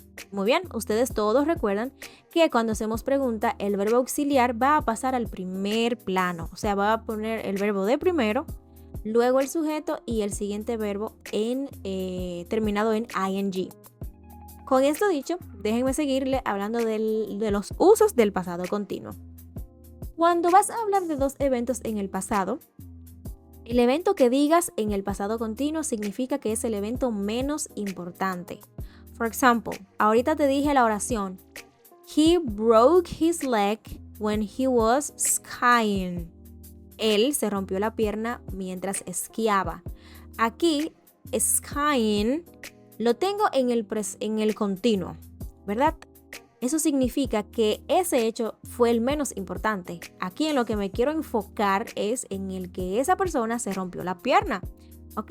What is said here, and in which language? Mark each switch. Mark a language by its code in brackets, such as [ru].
[es] Muy bien, ustedes todos recuerdan que cuando hacemos pregunta, el verbo auxiliar va a pasar al primer plano. O sea, va a poner el verbo de primero, luego el sujeto y el siguiente verbo terminado en ing. Con esto dicho, déjenme seguirle hablando de los usos del pasado continuo. Cuando vas a hablar de dos eventos en el pasado, el evento que digas en el pasado continuo significa que es el evento menos importante. [en] For example, [es] ahorita te dije la oración, [en] he broke his leg when he was skiing. [es] Él se rompió la pierna mientras esquiaba. Aquí, skiing, lo tengo en el continuo, ¿verdad? Eso significa que ese hecho fue el menos importante. Aquí en lo que me quiero enfocar es en el que esa persona se rompió la pierna. ¿Ok?